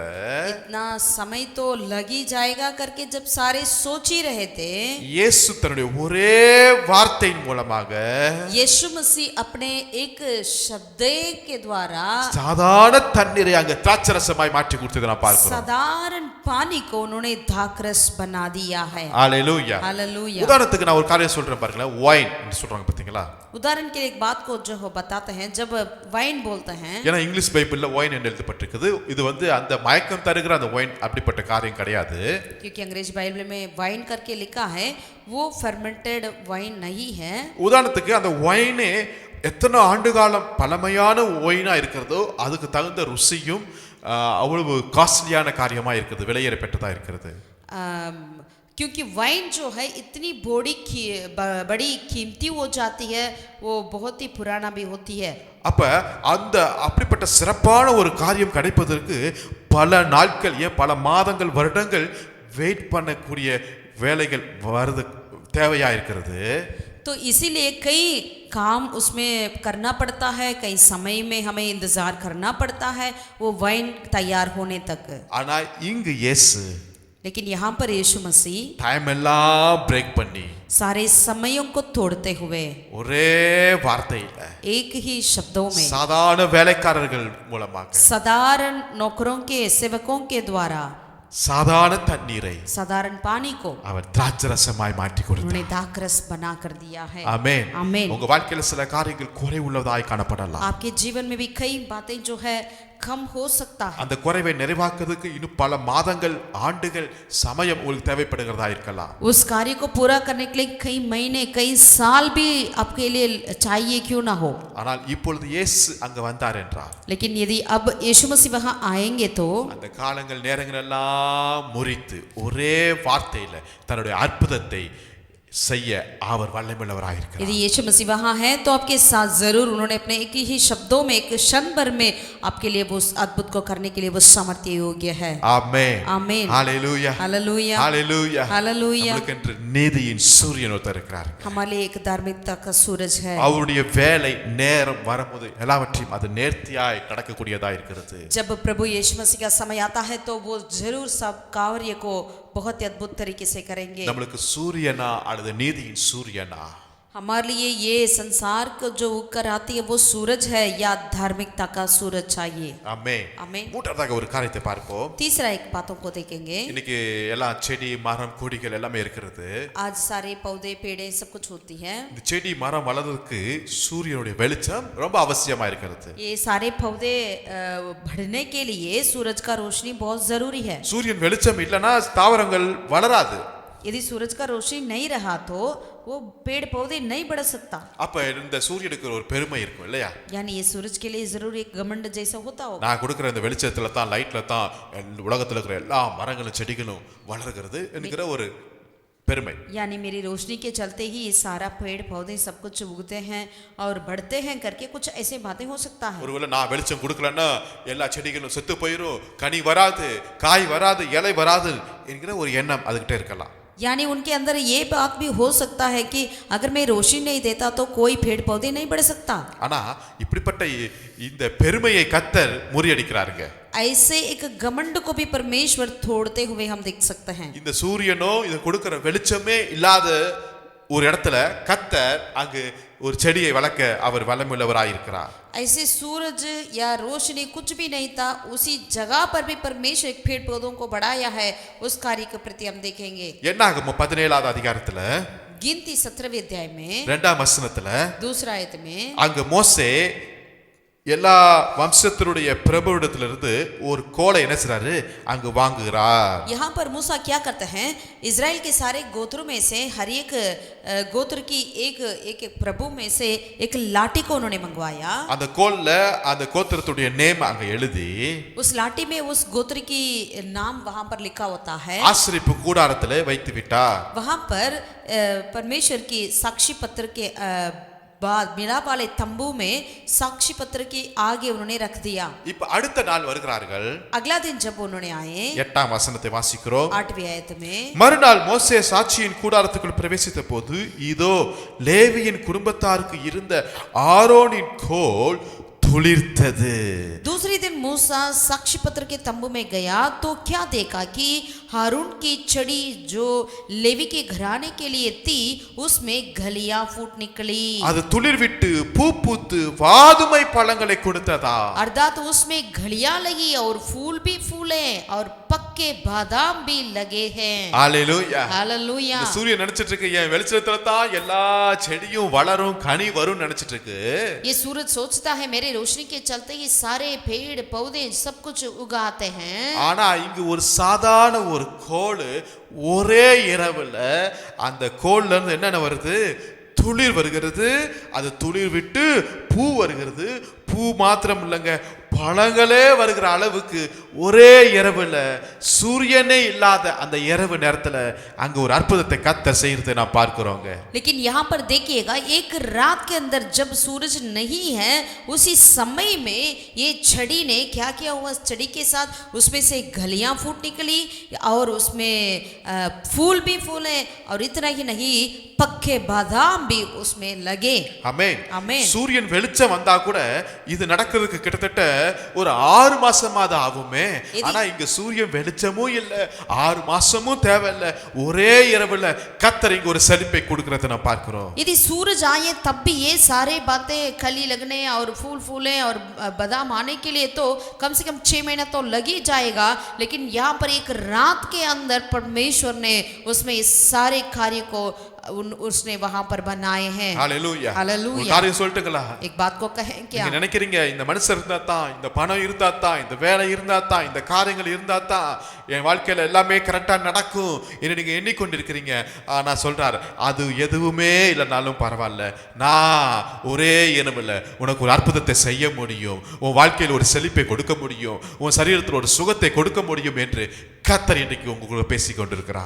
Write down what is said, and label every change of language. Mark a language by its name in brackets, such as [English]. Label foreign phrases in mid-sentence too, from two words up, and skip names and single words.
[Hindi] इतना समय तो लग ही जाएगा करके जब सारे सोच ही रहे थे [Tamil] இயேசு தன்னுடைய ஒரே வார்த்தையின் மூலமாக [Hindi] यीशु मसीह अपने एक शब्द के द्वारा [Tamil] சாதாரண தண்ணீரை அங்க திராட்சை திராட்சரசமாய் மாற்றி கொடுத்ததை நான் பார்க்கிறோம். [Hindi] साधारण पानी को उन्होंने द्राक्षरस बना दिया है। [Tamil] ஹalleluya. [Hindi] हालेलुया। [Tamil] உதாரணத்துக்கு நான் ஒரு காரியம் சொல்றேன் பாருங்களேன். ஒயின் ன்னு சொல்றாங்க பாத்தீங்களா? [Hindi] उदाहरण के लिए एक बात को जो हो बताते हैं, जब वाइन बोलते हैं, [Tamil] ஏன்னா இங்கிலீஷ் பைபிள்ல ஒயின் என்று எழுதப்பட்டிருக்குது. இது வந்து அந்த மயக்கம் தருகிற அந்த ஒயின் அப்படிப்பட்ட காரியம் கிடையாது. [Hindi] क्योंकि अंग्रेजी बाइबल में वाइन करके लिखा है, वो [English] fermented wine [Hindi] नहीं है। [Tamil] உதாரணத்துக்கு அந்த ஒயினே எத்தனை ஆண்டு காலம் பழமையான ஒயினா இருக்கிறதோ அதுக்கு தகுந்த ருசியும் அவ்வளவு காஸ்ட்லியான காரியமா இருக்குது, விலையேற பெற்றதா இருக்கிறது. [Hindi] क्योंकि वाइन जो है इतनी बड़ी कीमती हो जाती है, वो बहुत ही पुराना भी होती है। [Tamil] அப்ப அந்த அப்படிப்பட்ட சிறப்பான ஒரு காரியம் கிடைப்பதற்கு பல நாட்கள், ஏன் பல மாதங்கள், வருடங்கள் வெயிட் பண்ணக்கூடிய வேலைகள் வருது தேவையா இருக்கிறது. [Hindi] तो इसीलिए कई काम उसमें करना पड़ता है, कई समय में हमें इंतजार करना पड़ता है वो वाइन तैयार होने तक। [Tamil] ஆனா இங்கு இயேசு, [Hindi] लेकिन यहाँ पर यीशु मसीह [Tamil] டைம் எல்லாம் பிரேக் பண்ணி [Hindi] सारे समयों को तोड़ते हुए [Tamil] ஒரே வார்த்தையில [Hindi] एक ही शब्दों में [Tamil] சாதாரண வேலைக்காரர்கள் மூலமாக [Hindi] साधारण नौकरों के सेवकों के द्वारा [Tamil] சாதாரண தண்ணீரை [Hindi] साधारण पानी को [Tamil] அவர் திராட்சரசமாய் மாற்றி கொடுத்தார். [Hindi] उन्होंने दाखरस बना कर दिया है। [Tamil] ஆமென். [Hindi] आमीन। [Tamil] உங்க வாழ்க்கையில சில காரியங்கள் குறை உள்ளதாய் காணப்படலாம். [Hindi] आपके जीवन में भी कई बातें जो है कम हो सकता है। [Tamil] அந்த குறைவை நிறைவாக்குறதுக்கு இன்னும் பல மாதங்கள், ஆண்டுகள், சமயம் உங்களுக்கு தேவைப்படுகிறதா இருக்கலாம். [Hindi] उस कार्य को पूरा करने के लिए कई महीने, कई साल भी आपके लिए चाहिए क्यों ना हो। [Tamil] ஆனால் இப்பொழுது இயேசு அங்க வந்தார் என்றார், [Hindi] लेकिन यदि अब यीशु मसीह वहां आएंगे तो [Tamil] அந்த காலங்கள் நேரங்கள் எல்லாம் முறித்து ஒரே வார்த்தையில தன்னுடைய அற்புதத்தை செய்ய அவர் வல்லமையுள்ளவராய் இருக்கிறார். [Hindi] यदि यीशु मसीह वहां है तो आपके साथ जरूर उन्होंने अपने एक ही शब्दों में, एक क्षण भर में आपके लिए वो अद्भुत को करने के लिए वो सामर्थ्य योग्य है। [Tamil] ஆமென். [Hindi] आमीन। [Tamil] ஹalleluya. [Hindi] हालेलुया। [Tamil] ஹalleluya. [Hindi] हालेलुया। [Tamil] நமக்கென்று நீதியின் சூரியன் ஒருத்தர் இருக்கிறார். [Hindi] हमारे लिए एक धार्मिकता का सूरज है। [Tamil] அவருடைய வேலை நேரம் வரும்போது எல்லாவற்றையும் அது நேர்த்தியாய் நடக்கக்கூடியதா இருக்கிறது. [Hindi] जब प्रभु यीशु मसीह का समय आता है तो वो जरूर सब कार्य को बहुत ही अद्भुत तरीके से करेंगे। [Tamil] நம்மளுக்கு சூரியனா அல்லது நீதியின் சூரியனா? [Hindi] हमारे लिए ये संसार को जो उकर आती है वो सूरज है या धार्मिकता का सूरज चाहिए। [Tamil] ஆமென். [Hindi] आमीन। [Tamil] மூன்றாவதாக ஒரு காரியத்தை பார்ப்போம். [Hindi] तीसरा एक बातों को देखेंगे। [Tamil] இன்னைக்கு எல்லா செடி, மரம், கொடிகள் எல்லாமே இருக்கிறது. [Hindi] आज सारे पौधे पेड़े सब कुछ होती है। [Tamil] இந்த செடி, மரம் வளர்றதுக்கு சூரியனுடைய வெளிச்சம் ரொம்ப அவசியமா இருக்கிறது. [Hindi] ये सारे पौधे बढ़ने के लिए सूरज का रोशनी बहुत जरूरी है। [Tamil] சூரியன் வெளிச்சம் இல்லைன்னா தாவரங்கள் வளராது. [Hindi] यदि सूरज का रोशनी नहीं रहा तो वो पेड़ पौधे नहीं बढ़ सकता। [Tamil] அப்ப இந்த சூரியனுக்கு ஒரு பெருமை இருக்கும் இல்லையா? [Hindi] यानी ये सूरज के लिए जरूर एक घमंड जैसा होता होगा। [Tamil] நான் கொடுக்கிற இந்த வெளிச்சத்துல தான், லைட்ல தான் உலகத்துல இருக்கிற எல்லா மரங்களும் செடிகளும் வளர்கிறது என்கிற ஒரு பெருமை. [Hindi] यानी मेरी रोशनी के चलते ही ये सारा पेड़ पौधे सब कुछ उगते हैं और बढ़ते हैं करके कुछ ऐसे बातें हो सकता है। [Tamil] ஒருவேளை நான் வெளிச்சம் கொடுக்கலன்னா எல்லா செடிகளும் செத்து போயிடும், கனி வராது, காய் வராது, இலை வராது என்கிற ஒரு எண்ணம் அதுகிட்ட இருக்கலாம். [Hindi] यानी उनके अंदर ये बात भी हो सकता है कि अगर मैं रोशनी नहीं देता तो कोई पेड़ पौधे नहीं बढ़ सकता। [Tamil] ஆனா இப்படிப்பட்ட இந்த பெருமையை கர்த்தர் முறியடிக்கிறாருங்க. [Hindi] ऐसे एक घमंड को भी परमेश्वर तोड़ते हुए हम देख सकते हैं। [Tamil] இந்த சூரியனோ இது கொடுக்கிற வெளிச்சமே இல்லாத ஒரு இடத்துல கர்த்தர் அங்கு ஒரு செடியை வளர்க்க அவர் வல்லமையுள்ளவராய் இருக்கிறார். [Hindi] ऐसे सूरज या रोशनी कुछ भी नहीं था, उसी जगह पर भी परमेश्वर एक पेड़ पौधों को बढ़ाया है। उस कार्य के प्रति हम देखेंगे। [Tamil] என்னாகும் 17வது அதிகாரத்துல [Hindi] गिनती 17वें अध्याय में [Tamil] 2ஆம் வசனத்துல [Hindi] दूसरा आयत में [Tamil] அங்க மோசே எல்லா வம்சத்தினுடைய பிரபுவிடத்திலிருந்து ஒரு கோலை என்ன செய்றாரு அங்கு வாங்குகிறார். [Hindi] यहाँ पर मूसा क्या करते हैं, इजराइल के सारे गोत्रों में से हर एक गोत्र की एक एक प्रभु में से एक लाठी को उन्होंने मंगवाया। [Tamil] அந்த கோல்ல அந்த கோத்திரத்துடைய நேம் அங்க எழுதி [Hindi] उस लाठी में उस गोत्र की नाम वहां पर लिखा होता है। [Tamil] ஆசரிப்பு கூடாரத்திலே வைத்து விட்டார். [Hindi] वहां पर परमेश्वर की साक्षी पत्र के बाद मिलाप वाले तंबू में साक्षी पत्र के आगे उन्होंने रख दिया। [Tamil] இப்ப அடுத்த நாள் வருகிறார்கள். [Hindi] अगला दिन जब उन्होंने आए [Tamil] 8ஆம் வசனத்தை வாசிக்கிறோம். [Hindi] 8वीं आयत में [Tamil] மறுநாள் மோசே சாட்சியின் கூடாரத்துக்குள் பிரவேசித்த போது இதோ லேவியின் குடும்பத்தாருக்கு இருந்த ஆரோனின் கோல் துளிர்த்தது. [Hindi] दूसरे दिन मूसा साक्षी पत्र के तंबू में गया तो क्या देखा कि हारून की छड़ी जो लेवी के घराने के लिए थी उसमें गलियां फूट निकली। [Tamil] அது துளிர் விட்டு பூ பூத்து வாதுமை பழங்களை கொடுத்ததா. [Hindi] अर्थात उसमें घड़ियां लगी और फूल भी फूले और पक्के बादाम भी लगे हैं। [Tamil] ஹalleluya. [Hindi] हालेलुया। [Tamil] இந்த சூரியன் நினைச்சிட்டு இருக்கு என் வெளிச்சத்துல தான் எல்லா செடியும் வளரும் கனி வரும் நினைச்சிட்டு இருக்கு. [Hindi] ये सूरज सोचता है मेरे रोशनी के चलते ये सारे पेड़ पौधे सब कुछ उगाते हैं। [Tamil] ஆனா இங்கு ஒரு சாதாரண ஒரு கோல் ஒரே இரவுல அந்த கோல்ல இருந்து என்னென்ன வருது, துளிர் வருகிறது. அது துளிர் விட்டு பூ வருகிறது. பூ மாத்திரம் இல்லைங்க, பழங்களே வருகிற அளவுக்கு ஒரே இரவுல சூரியனே இல்லாத அந்த இரவு நேரத்துல அங்க ஒரு அற்புதத்தை கர்த்தர் செய்யறதை நான் பார்க்கிறோங்க. [Hindi] लेकिन यहाँ पर देखिएगा एक रात के अंदर जब सूरज नहीं है उसी समय में ये छड़ी ने क्या किया हुआ, छड़ी के साथ उसमें से गलियां फूट निकली और उसमें फूल भी फूले और इतना ही नहीं पक्के बादाम भी उसमें लगे। [Tamil] ஆமென். ஆமென். சூரியன் வெளிச்சம் வந்தா கூட இது நடக்கிறதுக்கு கிட்டத்தட்ட ஒரு 6 மாசமாவது ஆகுமே. ஆனா இங்க சூரியன் வெளிச்சமும் இல்ல, 6 மாசமும் தேவையில்ல, ஒரே இரவுல கர்த்தர் இங்க ஒரு செழிப்பை கொடுக்கறதை நான் பார்க்கிறோம். [Hindi] यदि सूरज आए तब भी ये सारे बातें कली लगने और फूल फूले और बादाम आने के लिए तो कम से कम 6 महीना तो लग ही जाएगा। लेकिन यहाँ पर एक रात के अंदर परमेश्वर ने उसमें इस सारे कार्य को उसने वहां पर बनाए हैं। [Tamil] ஹalleluya. [Hindi] हालेलुया। [Tamil] ஒரு காரியம் சொல்லட்டுங்களா? [Hindi] एक बात को कहें क्या? [Tamil] நீங்க நினைக்கிறீங்க இந்த மனுஷன் இருந்தா தான், இந்த பணம் இருந்தா தான், இந்த வேலை இருந்தா தான், இந்த காரியங்கள் இருந்தா தான் என் வாழ்க்கையில எல்லாமே கரெக்டா நடக்கும் என்று நீங்க எண்ணிக்கொண்டிருக்கிறீங்க. ஆனா சொல்றார், அது எதுவுமே இல்லைனாலும் பரவாயில்ல, நான் ஒரே இரவுல உனக்கு ஒரு அற்புதத்தை செய்ய முடியும், உன் வாழ்க்கையில் ஒரு செழிப்பை கொடுக்க முடியும், உன் சரீரத்தில் ஒரு சுகத்தை கொடுக்க முடியும் என்று கர்த்தர் இன்றைக்கு உங்களோட பேசிக் கொண்டிருக்கிறார்.